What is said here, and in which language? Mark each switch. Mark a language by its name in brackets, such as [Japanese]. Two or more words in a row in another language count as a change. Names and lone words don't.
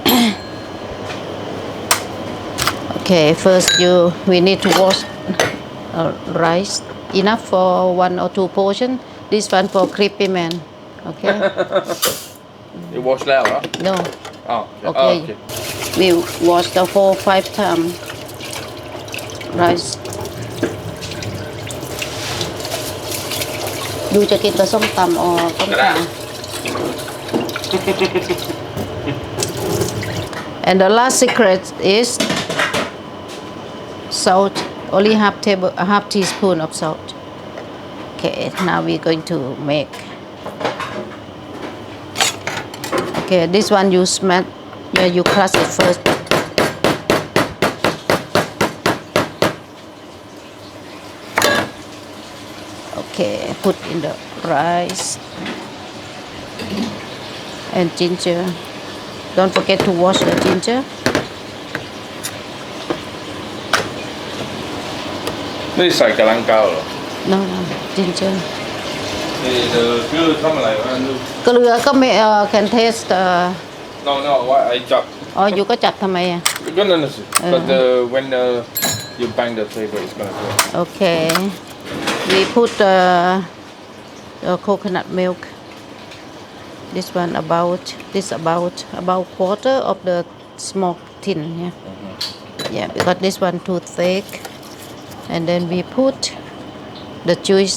[English] Okay, first we need to wash rice enough for 1 or 2 portion. This one for crispy man. Okay. You wash that, huh? No. Oh, Okay. okay. We wash the 4-5 times rice. [Thai] ดูจะกินกับส้มตำ [English] or [Thai] ต้มข่า [English] And the last secret is salt. Only half teaspoon of salt. Okay, now we're going to make. Okay, this one you smash. Yeah, you crush it first. Okay, put in the rice and ginger. Don't forget to wash the ginger. [Thai] ไม่ใส่กะลังเกาเหรอ [English] No, ginger. [Thai] คือทำอะไรวะลูก เกลือก็ไม่ [English] can taste No, what I chop [Thai] อ๋ออยู่ก็จับทำไมอ่ะ ก็นั่นน่ะสิ [English] but when you bang the table it's gonna go Okay, we put the coconut milk. This one about quarter of the small tin. Yeah, yeah, because this one too thick. And then we put the juice.